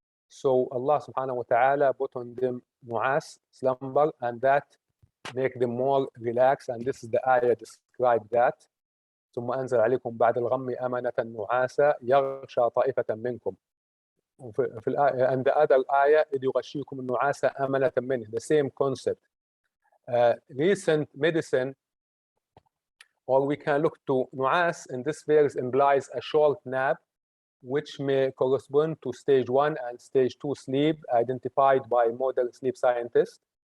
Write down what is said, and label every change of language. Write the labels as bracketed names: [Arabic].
[English] So Allah subhanahu wa ta'ala put on them nu'as, slumber, and that make them more relaxed, and this is the ayah describe that. [Arabic] ثم أنزل عليكم بعد الغم أمنة نعاسا يغشى طائفة منكم. [English] And the other ayah, [Arabic] إذ يغشيكم النعاس أمنة منه, [English] the same concept. Recent medicine, or we can look to nu'as in this verse, implies a short nap, which may correspond to stage 1 and stage 2 sleep identified by modern sleep scientists.